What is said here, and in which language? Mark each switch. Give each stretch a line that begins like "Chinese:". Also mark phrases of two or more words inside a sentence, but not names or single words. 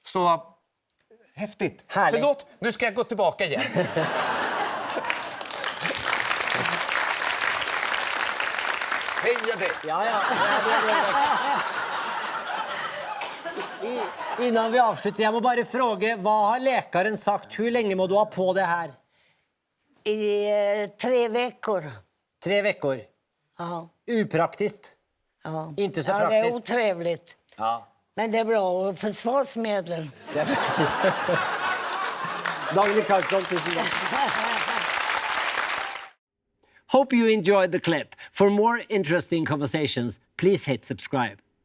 Swedish: Så häftigt. Härligt. Förlåt, nu ska jag gå tillbaka igen. Heja dig!
Norwegian: Ja. Innan vi avslutter, jeg må bare fråge, hva har lekaren sagt? Hvor lenge må du ha på det her?
Swedish: I 3 veckor. 3 veckor. Ja. Upraktiskt. Ja. Inte så ja, det är praktiskt. otrevligt. Ja. Men det är bra. Och försvarsmedel.
Norwegian: Dagny Karlsson, tusen takk.
English: Hope you enjoyed the clip. For more interesting conversations, please hit subscribe.